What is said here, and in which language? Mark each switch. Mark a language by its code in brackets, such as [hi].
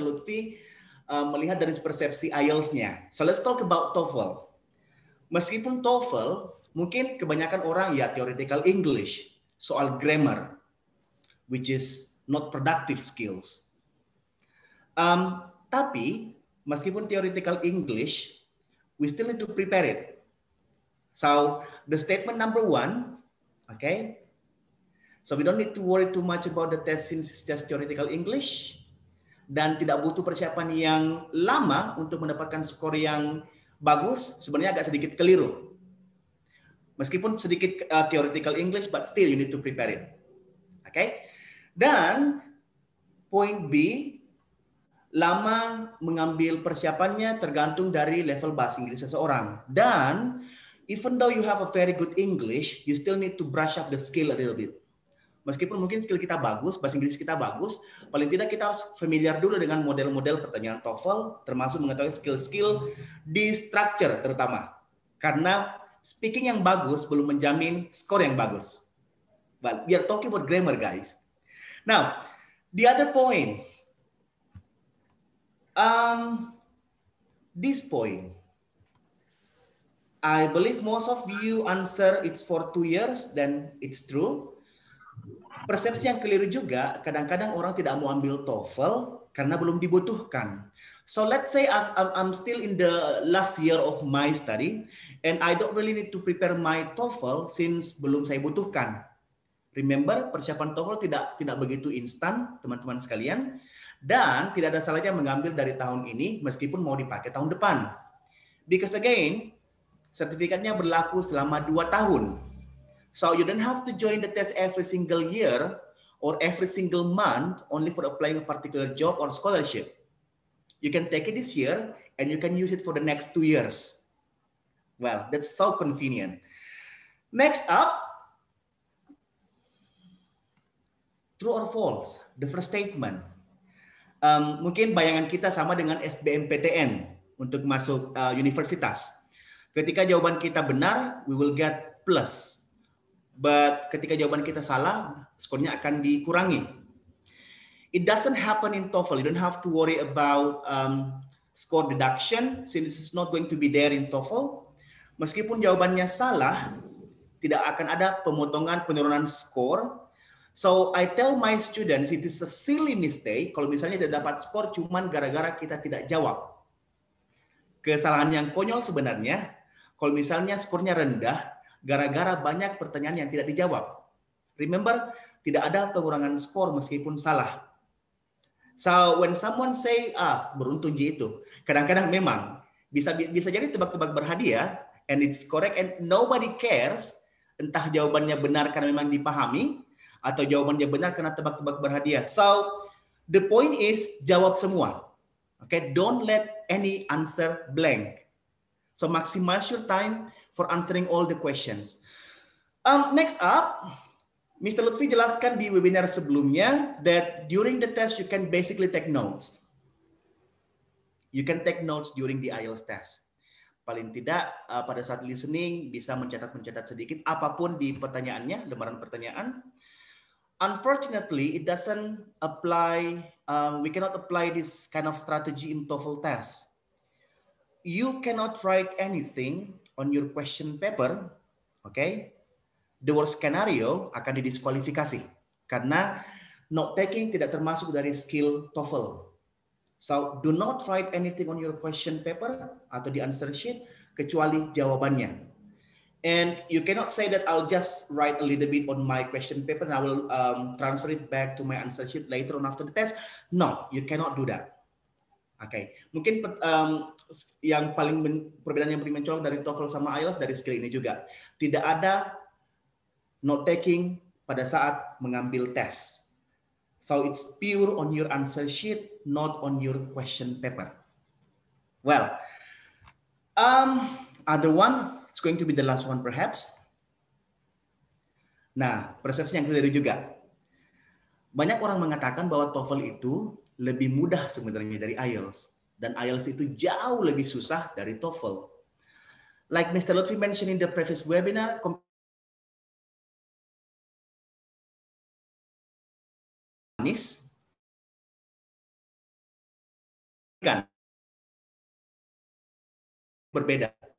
[id] Lutfi melihat dari persepsi IELTS-nya. [en] So let's talk about TOEFL. [id] Meskipun TOEFL, mungkin kebanyakan orang ya [en] theoretical English, [id] soal [en] grammar, which is not productive skills. [id] Tapi, meskipun [en] theoretical English, we still need to prepare it. So, the statement number one, okay, So we don't need to worry too much about the test since it's just theoretical English. [id] Dan tidak butuh persiapan yang lama untuk mendapatkan skor yang bagus. Sebenarnya agak sedikit keliru. Meskipun sedikit [en] theoretical English, but still you need to prepare it. Okay? [id] Dan point B, lama mengambil persiapannya tergantung dari level bahasa Inggris seseorang. Dan even though you have a very good English, you still need to brush up the skill a little bit. Meskipun mungkin skill kita bagus, bahasa Inggris kita bagus, paling tidak kita harus familiar dulu dengan model-model pertanyaan TOEFL, termasuk mengetahui skill-skill di structure terutama. Karena speaking yang bagus belum menjamin skor yang bagus. [en] But we are talking about grammar, guys. Now, the other point, this point, I believe most of you answer it's for 2 years, then it's true. [id] Persepsi yang keliru juga, kadang-kadang orang tidak mau ambil TOEFL karena belum dibutuhkan. [en] So let's say I'm still in the last year of my study and I don't really need to prepare my TOEFL since [id] belum saya butuhkan. Remember, persiapan TOEFL tidak begitu instan, teman-teman sekalian, dan tidak ada salahnya mengambil dari tahun ini meskipun mau dipakai tahun depan. [en] Because again, [id] sertifikatnya berlaku selama 2 tahun. [en] So you don't have to join the test every single year or every single month only for applying a particular job or scholarship. You can take it this year and you can use it for the next 2 years. Well, that's so convenient. Next up, true or false? The first statement. [id] Mungkin bayangan kita sama dengan SBMPTN untuk masuk universitas. Ketika jawaban kita benar, [en] we will get plus. But [id] ketika jawaban kita salah, skornya akan dikurangi. [en] It doesn't happen in TOEFL. You don't have to worry about score deduction since it's not going to be there in TOEFL. [id] Meskipun jawabannya salah, tidak akan ada pemotongan penurunan skor. [en] So I tell my students it is a silly mistake [id] kalau misalnya tidak dapat skor cuman gara-gara kita tidak jawab. Kesalahan yang konyol sebenarnya kalau misalnya skornya rendah gara-gara banyak pertanyaan yang tidak dijawab. Remember, tidak ada pengurangan skor meskipun salah. [en] So when someone say, [id] beruntung gitu. Kadang-kadang memang bisa jadi tebak-tebak berhadiah [en] and it's correct and nobody cares. [id] Entah jawabannya benar karena memang dipahami atau jawabannya benar karena tebak-tebak berhadiah. [en] So the point is [id] jawab semua. [en] Okay, don't let any answer blank. So maximize your time for answering all the questions. Next up, Mr. Lutfi [id] jelaskan di webinar sebelumnya [en] that during the test you can basically take notes. You can take notes during the IELTS test. [id] Paling tidak pada saat listening bisa mencatat sedikit apapun di pertanyaannya, lembaran pertanyaan. [en] Unfortunately, it doesn't apply. We cannot apply this kind of strategy in TOEFL test. You cannot write anything on your question paper, okay? The worst scenario [id] akan didiskualifikasi karena note taking tidak termasuk dari skill TOEFL. [en] So do not write anything on your question paper [id] atau di [en] answer sheet [id] kecuali jawabannya. [en] And you cannot say that I'll just write a little bit on my question paper and I will transfer it back to my answer sheet later on after the test. No, you cannot do that. [id] Oke, mungkin yang perbedaan yang paling mencolok dari TOEFL sama IELTS dari skill ini juga. Tidak ada note taking pada saat mengambil tes. [en] So it's pure on your answer sheet, not on your question paper. Well, other one, it's going to be the last one perhaps. [id] Nah, persepsi yang keliru juga. Banyak orang mengatakan bahwa TOEFL itu lebih mudah sebenarnya dari IELTS. Dan IELTS itu jauh lebih susah dari TOEFL. [en] Like Mr. Lutfi mentioned in the previous webinar, [id] berbeda.